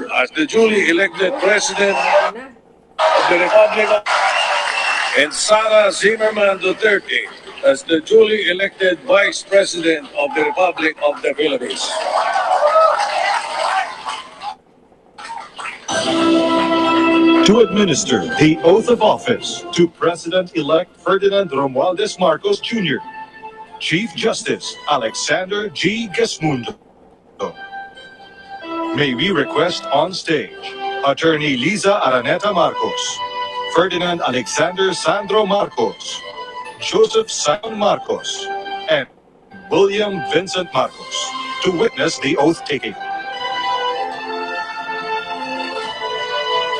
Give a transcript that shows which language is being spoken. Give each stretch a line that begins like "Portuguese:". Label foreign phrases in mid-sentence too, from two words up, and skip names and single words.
English: as the duly elected President of the Republic and Sara Zimmerman Duterte as the duly elected Vice President of the Republic of the Philippines. To administer the oath of office to President-elect Ferdinand Romualdez Marcos Jr., Chief Justice Alexander G. Gesmundo. May we request on stage Attorney Liza Araneta Marcos, Ferdinand Alexander Sandro Marcos, Joseph Simon Marcos, and William Vincent Marcos to witness the oath taking.